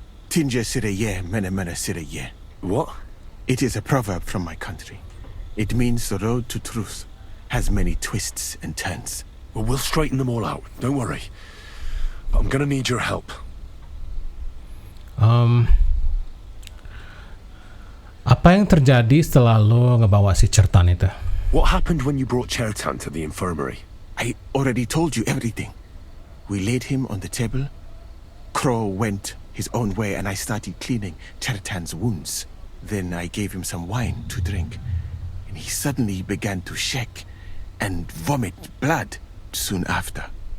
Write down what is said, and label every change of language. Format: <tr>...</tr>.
<en>Tinja sireye, mene mene sireye. What? It is a proverb from my country. It means the road to truth has many twists and turns. Well, we'll straighten them all out. Don't worry. But I'm gonna need your help.</en> <id>Apa yang terjadi setelah lo ngebawa si Certan itu?</id> <en>What happened when you brought Chertan to the infirmary? I already told you everything. We laid him on the table. Crow went his own way and I started cleaning Chertan's wounds. Then I gave him some wine to drink. And he suddenly began to shake and vomit blood soon after.</en>